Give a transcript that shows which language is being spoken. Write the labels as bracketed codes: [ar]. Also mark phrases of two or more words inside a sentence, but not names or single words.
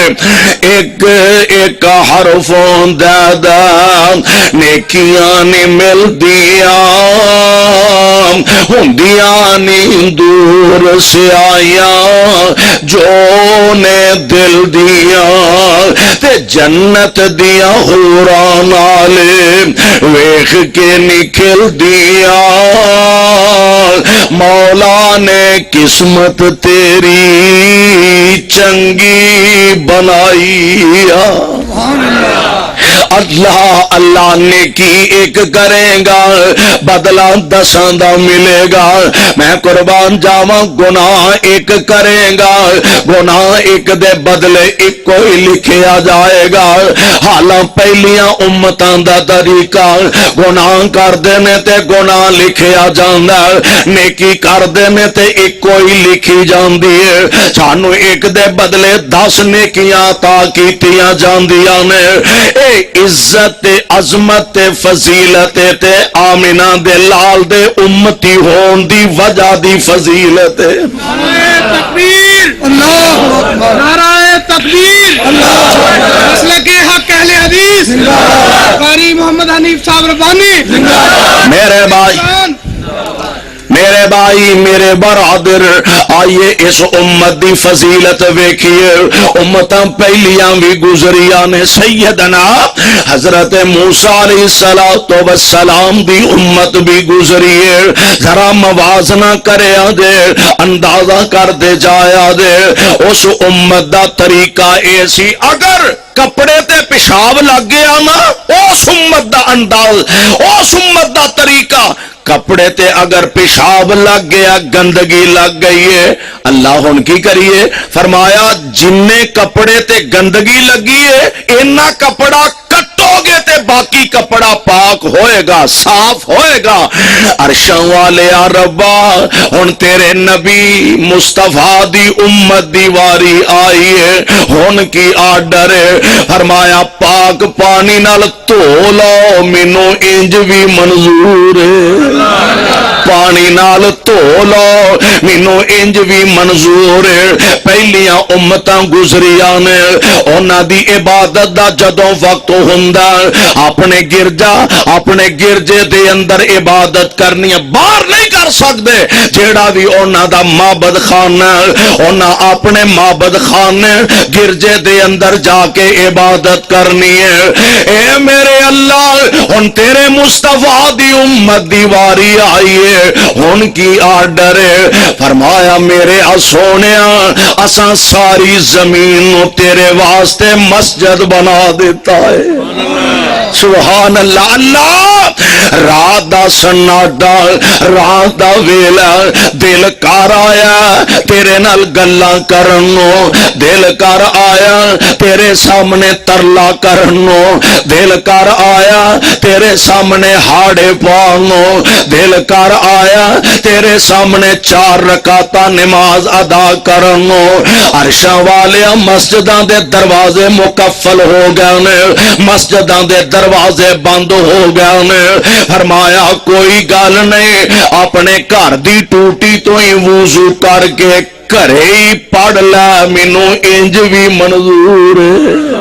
[pa] ایک ایک حرفوں دا دا نیکیاں نے مل دیا، ہندیاں نے دور سے آیا جو نے دل دیا، تے جنت دیا حوراں نالے ویکھ کے نکل دیا، مولا نے قسمت تیری چنگی بنائی۔ اللہ اللہ نیکی ایک کرے گا بدلہ 10 دا ملے گا۔ میں قربان جاواں گناہ ایک کرے گا، گناہ ایک دے بدلے ایک کوئی لکھیا جائے گا۔ حالاں پہلیاں امتاں دا طریقہ گناہ کر دینے تے گناہ لکھیا جاندا، نیکی کر دینے تے ایک کوئی لکھی جاندی ہے۔ سانو ایک دے بدلے 10 نیکیاں عطا کیتیاں جاندیاں نے۔ اے عزت عظمت فضیلت تے آمنہ دے لال دے امتی ہون دی وجہ دی فضیلت۔ نعرہ تکبیر، [ar] اللہ اکبر، [pa] نعرہ تکبیر، [ar] اللہ اکبر، [pa] مسلک حق اہل حدیث، قاری محمد حنیف صاحب ربانی۔ میرے بھائی میرے برادر، آئیے اس امت دی فضیلت ویکھیے۔ امتاں پہلیاں بھی گزریاں نے، سیدنا حضرت موسیٰ علیہ السلام دی امت بھی گزری ہے۔ ذرا موازنہ کریا دے، اندازہ کر دے جایا دے، اس امت دا طریقہ ایسی اگر کپڑے تے پیشاب لگ گیا نا، اس امت دا انداز، اس امت دا طریقہ، کپڑے تے اگر پیشاب لگ گیا گندگی لگ گئی ہے، اللہ ہن کی کریے؟ فرمایا جننے کپڑے تے گندگی لگی ہے اینا کپڑا کٹو گے تے باقی کپڑا پاک ہوئے گا، صاف ہوئے گا۔ عرشاں والے ربا ہن تیرے نبی مصطفیٰ دی امت دی واری آئی ہے، ہن کی آرڈر ہے؟ فرمایا پاک پانی نال دھو لو، مینوں انج بھی منظور ہے، پانی نال دھو لو مینو انج بھی منظور ہے پہلیاں امتاں گزریاں نے انہاں دی عبادت دا جدوں وقت ہوندا اپنے گرجا اپنے گرجے دے اندر عبادت کرنی باہر نہیں کر سکتے جیڑا بھی انہاں دا معبد خانہ انہاں اپنے معبد خانے گرجے دے اندر جا کے عبادت کرنی ہے اے میرے اللہ ہن تیرے مصطفیٰ دی امت دی واری آئی ہے ہن کی آرڈر ہے فرمایا میرے سونیا اساں ساری زمین نو تیرے واسطے مسجد بنا دیتا ہے [ar] سبحان اللہ [pa] اللہ رات دا سناٹا رات دا ویلا دل کر آیا تیرے نال گلاں کرنو دل کر آیا تیرے سامنے ترلا کرنو دل کر آیا تیرے سامنے ہاڑے پانو دل کر آیا تیرے سامنے 4 رکعتاں نماز ادا کرنو عرشاں والیا مسجداں دے دروازے مکفل ہو گئے نے مسجداں دے دروازے بند ہو گئے نے فرمایا کوئی گل نہیں اپنے گھر دی ٹوٹی تو ہی وضو کر کے گھرے ہی پڑھ لا مینو انج بھی منظور ہے